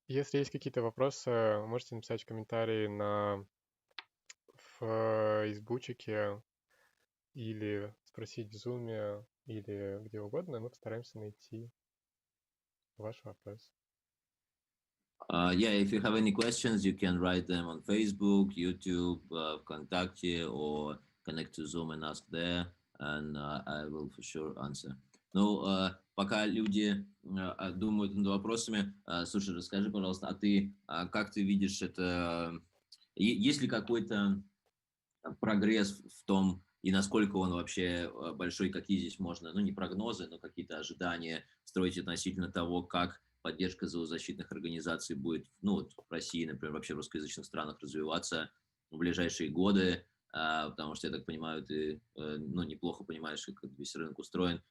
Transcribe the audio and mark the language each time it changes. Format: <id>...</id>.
<ru>Если есть какие-то вопросы, можете написать в комментарии в Фейсбучике или спросить в Зуме, или где угодно, мы постараемся найти ваш вопрос.</ru> <en>Yeah, if you have any questions, you can write them on Facebook, YouTube, ВКонтакте, or connect to Zoom and ask there, and I will for sure answer.</en> <ru>Ну, пока люди думают над вопросами, слушай, расскажи, пожалуйста, а ты как ты видишь это? Есть ли какой-то прогресс в том, и насколько он вообще большой, какие здесь можно, ну не прогнозы, но какие-то ожидания строить относительно того, как поддержка зоозащитных организаций будет, ну вот в России, например, вообще в русскоязычных странах развиваться в ближайшие годы, потому что, я так понимаю, ты ну, неплохо понимаешь, как весь рынок устроен.</ru>